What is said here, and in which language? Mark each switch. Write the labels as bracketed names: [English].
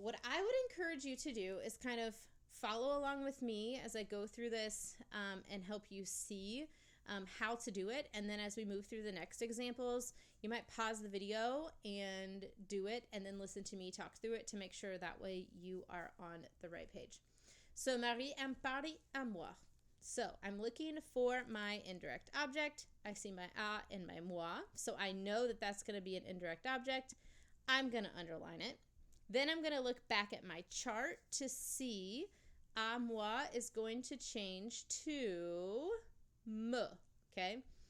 [English] What I would encourage you to do is kind of follow along with me as I go through this and help you see how to do it. And then as we move through the next examples, you might pause the video and do it and then listen to me talk through it to make sure that way you are on the right page. [French] So, Marie aime parler à moi. [English] So, I'm looking for my indirect object. I see my a and my moi. So, I know that that's going to be an indirect object. I'm going to underline it. Then I'm going to look back at my chart to see à moi is going to change to me, okay?